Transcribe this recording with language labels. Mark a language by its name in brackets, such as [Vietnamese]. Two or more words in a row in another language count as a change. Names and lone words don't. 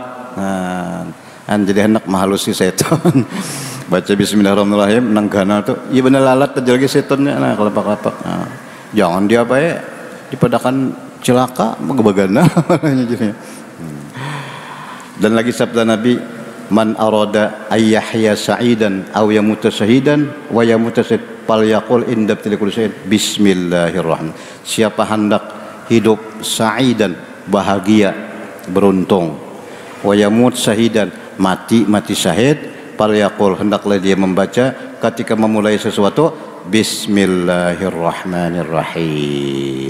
[Banjar] Jadi hendak mahalusi seton. Baca bismillahirrahmanirrahim nang gana tuh iya bener lalat aja lagi setonnya kelapak-lapak. Jangan dia dipadakan celaka bagana. Dan lagi sabda Nabi, [Arabic] من أراد أيحيا سعيدا أو يموت شهيدا ويموت فليقل عند تلك الشهيد بسم الله الرحمن الرحيم. [Banjar] Siapa hendak hidup sa'idan bahagia beruntung, [Arabic] ويموت شهيدا [Banjar] mati syahid, falyaqul hendaklah dia membaca ketika memulai sesuatu bismillahirrahmanirrahim.